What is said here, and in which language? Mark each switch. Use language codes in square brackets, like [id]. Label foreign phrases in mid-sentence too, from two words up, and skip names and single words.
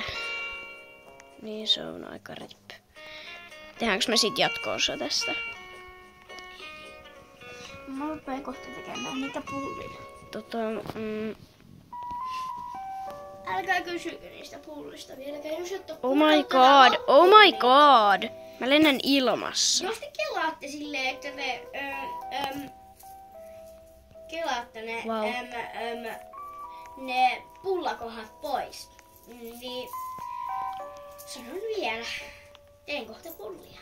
[fi] Niin se on aika rip. Tehdäänkö me sit jatko-osa tästä? Mä rupean kohta tekemään niitä pullia. Älkää kysykö niistä pullista vieläkään, jos et [en] Oh my god! [fi] Mä lennän ilmassa. Jos te kelaatte silleen, että te kelaatte ne, [en] Wow. [fi] ne pullakohat pois, niin sanon vielä, teen kohta pullia.